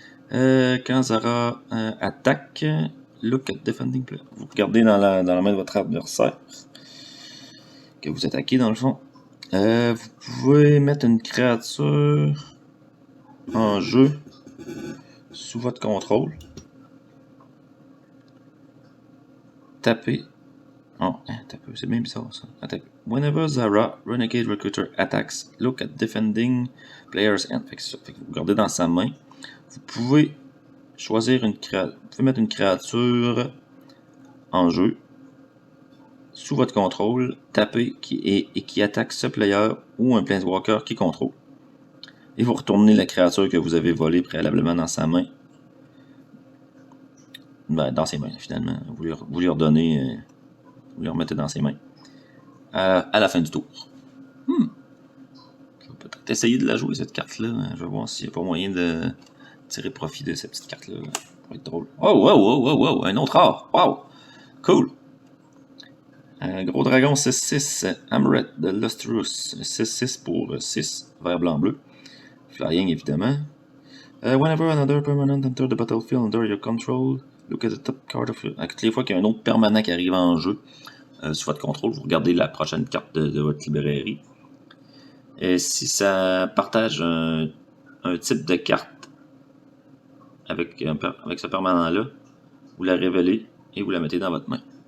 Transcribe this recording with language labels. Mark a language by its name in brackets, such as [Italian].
[French] Quand Zara attaque, [English] look at defending player. [French] Vous regardez dans la main de votre adversaire que vous attaquez dans le fond. Vous pouvez mettre une créature en jeu sous votre contrôle. Tapez. Oh, c'est bien bizarre ça. Attaque. [English] Whenever Zara, Renegade Recruiter attacks, look at defending player's hand. [French] Fait que vous regardez dans sa main. Vous pouvez choisir vous pouvez mettre une créature en jeu sous votre contrôle, taper et qui attaque ce player ou un planeswalker qui contrôle. Et vous retournez la créature que vous avez volée préalablement dans sa main. Ben, dans ses mains finalement. Vous lui redonnez, vous lui remettez dans ses mains. À la fin du tour. Je vais peut-être essayer de la jouer cette carte-là. Je vais voir s'il n'y a pas moyen de tirer profit de cette petite carte-là. Ça va être drôle. Oh, un autre rare. Wow! Cool! Gros dragon 6-6, Amret de Lustrous. 6-6 pour 6, vert, blanc, bleu. Flying évidemment. [English] Whenever another permanent enter the battlefield under your control, look at the top card of your... [French] Toutes les fois qu'il y a un autre permanent qui arrive en jeu sous votre contrôle, vous regardez la prochaine carte de votre librairie. Et si ça partage un type de carte avec ce permanent-là, vous la révélez et vous la mettez dans votre main.